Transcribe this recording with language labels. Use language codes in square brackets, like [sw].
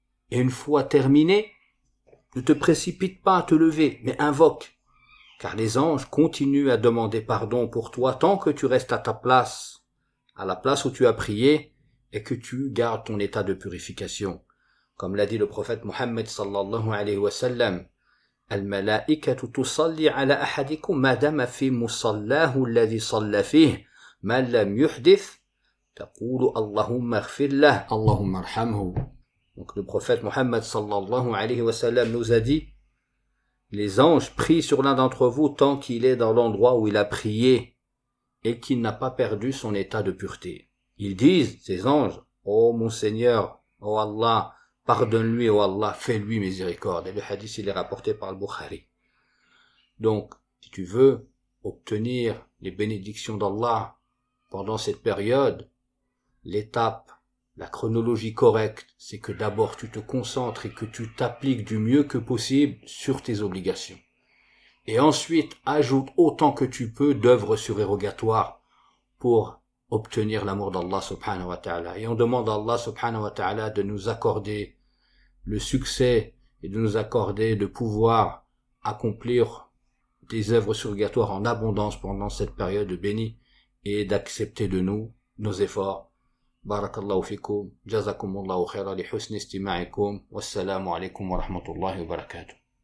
[fr] Et une fois terminé, ne te précipite pas à te lever, mais invoque, car les anges continuent à demander pardon pour toi tant que tu restes à ta place, à la place où tu as prié, et que tu gardes ton état de purification. Comme l'a dit le prophète Mohammed sallallahu alayhi wa sallam, [ar] الملائكة تصلي على أحدكم ما دام في مصلاه الذي صلى فيه، ما لم يحدث تقول اللهم اغفر له، اللهم ارحمه. [fr] Donc le prophète Mohammed sallallahu alayhi wa sallam nous a dit: les anges prient sur l'un d'entre vous tant qu'il est dans l'endroit où il a prié et qu'il n'a pas perdu son état de pureté. Ils disent, ces anges, ô mon Seigneur, ô Allah, pardonne-lui, ô Allah, fais-lui miséricorde. Et le hadith, il est rapporté par le Bukhari. Donc, si tu veux obtenir les bénédictions d'Allah pendant cette période, l'étape, la chronologie correcte, c'est que d'abord tu te concentres et que tu t'appliques du mieux que possible sur tes obligations. Et ensuite, ajoute autant que tu peux d'œuvres surérogatoires pour obtenir l'amour d'Allah subhanahu wa ta'ala. Et on demande à Allah subhanahu wa ta'ala de nous accorder le succès et de nous accorder de pouvoir accomplir des œuvres surérogatoires en abondance pendant cette période bénie et d'accepter de nous nos efforts. [ar] بارك الله فيكم جزاكم الله خيرا لحسن استماعكم والسلام عليكم ورحمة الله وبركاته